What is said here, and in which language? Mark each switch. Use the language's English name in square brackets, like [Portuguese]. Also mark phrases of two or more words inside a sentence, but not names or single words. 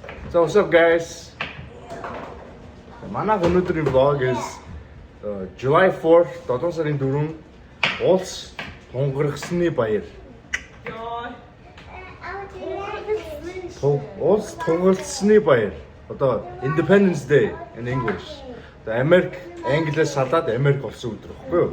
[English] So what's up guys? [Mongolian] Манай өнөөдрийн [English] vlog is July 4th [Mongolian] 7 сарын 4 улс тунгарагсны баяр. Улс тунгалцсны баяр. [English] Одоо Independence Day in English. [Mongolian] Одоо Америк англиас салаад Америк болсон өдөр баггүй юу?